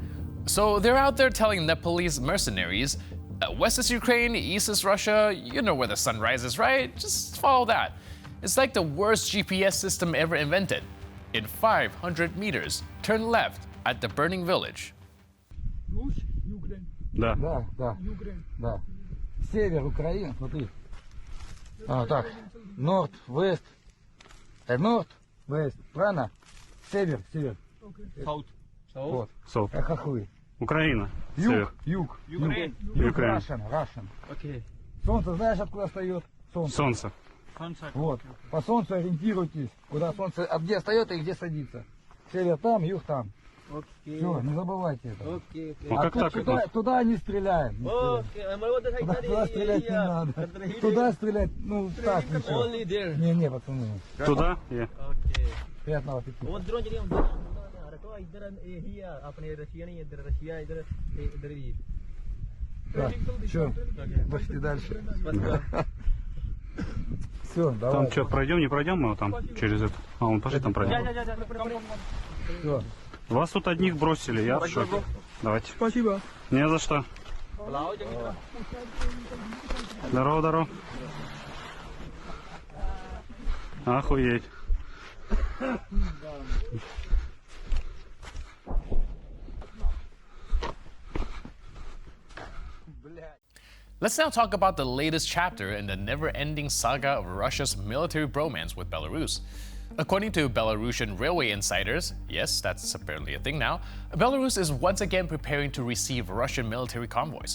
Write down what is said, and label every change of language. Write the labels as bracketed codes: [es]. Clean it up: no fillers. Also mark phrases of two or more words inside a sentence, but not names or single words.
[en] So they're out there telling Nepalese mercenaries, west is Ukraine, east is Russia, you know where the sun rises, right? Just follow that. It's like the worst GPS system ever invented. In 500 meters, turn left at the burning village. [ru] Да. Да, да, да. Север Украины, смотри. А, так. [en] North, west. North, west. [ru] Правильно? Север, север. South. Вот. South. Хохлы. Украина. Север. Юг, юг. Ukraine. Юг, Ukraine. Russian. Окей. Солнце знаешь, откуда встает? Солнце. Вот. По солнцу ориентируйтесь. Куда солнце, а где встает и где садится. Север там, юг там. Все, не забывайте это. Ну как так? Туда не стреляем. Туда стрелять не надо. Туда стрелять, ну так ничего. Не, пацаны. Туда? Yeah. Приятного аппетита. [hi] वो ड्रोन जरिए हम रखो इधर ही है अपने रशिया नहीं इधर रशिया इधर ही [ru] Так, все, пошли дальше. Все, давай. Там что, пройдем, не пройдем мы там через это? А, вон, пошли там пройдем. Все. Вас тут одних бросили, я в шоке. Давайте. Спасибо. Не за что. Здорово. Охуеть. [en] Let's now talk about the latest chapter in the never-ending saga of Russia's military bromance with Belarus. According to Belarusian railway insiders, yes, that's apparently a thing now, Belarus is once again preparing to receive Russian military convoys.